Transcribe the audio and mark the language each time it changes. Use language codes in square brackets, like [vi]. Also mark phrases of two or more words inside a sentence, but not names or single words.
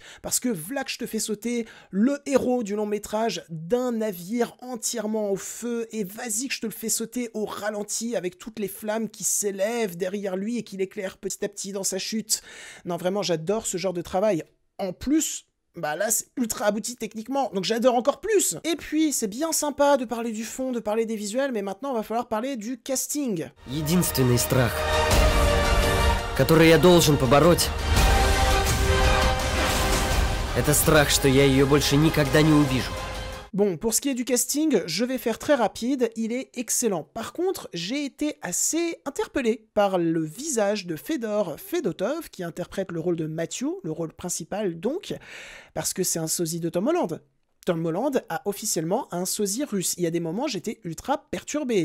[fr] Parce que v'là que je te fais sauter le héros du long métrage d'un navire entièrement au feu, et vas-y que je te le fais sauter au ralenti avec toutes les flammes qui s'élèvent derrière lui et qui l'éclairent petit à petit dans sa chute. Non, vraiment, j'adore ce genre de travail. En plus, bah là c'est ultra abouti techniquement, donc j'adore encore plus. Et puis c'est bien sympa de parler du fond, de parler des visuels, mais maintenant il va falloir parler du casting. [ru] Единственный страх, который я должен побороть, это страх, что я ее больше никогда не увижу. [fr] Bon, pour ce qui est du casting, je vais faire très rapide, il est excellent. Par contre, j'ai été assez interpellé par le visage de Fedor Fedotov, qui interprète le rôle de Matthew, le rôle principal donc, parce que c'est un sosie de Tom Holland. Tom Holland a officiellement un sosie russe. Il y a des moments, j'étais ultra perturbé.